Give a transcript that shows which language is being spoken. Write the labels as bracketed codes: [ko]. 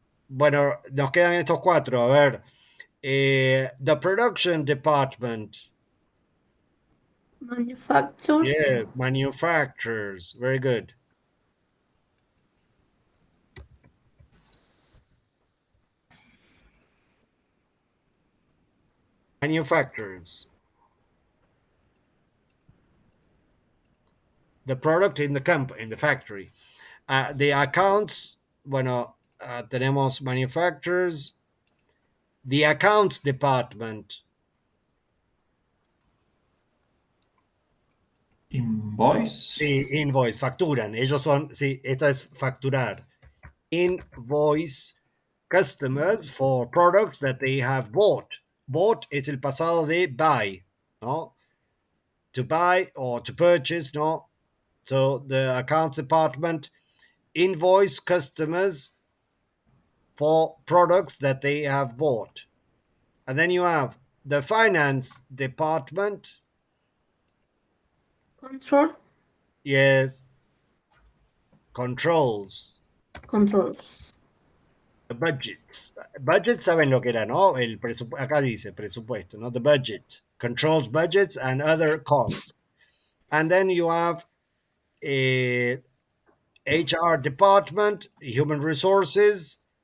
[es] Bueno, nos quedan estos cuatro. A ver. [en] The production department. Manufacturers. Yeah, manufacturers. Very good. Manufacturers. The product in the factory. The accounts. [es] Bueno, tenemos [en] manufacturers. The accounts department. Invoice. [es] Sí, invoice, facturan. Ellos son, sí, esto es facturar. [en] Invoice customers for products that they have bought. [es] Bought es el pasado de buy, ¿no? [en] To buy or to purchase, [es] ¿no? [en] So the accounts department invoice customers for products that they have bought. And then you have the finance department. Control. Yes. Controls. The budgets. [es] Budgets saben lo que era, ¿no? Acá dice presupuesto, ¿no? [en] The budget. Controls budgets and other costs. And then you have a HR department, human resources.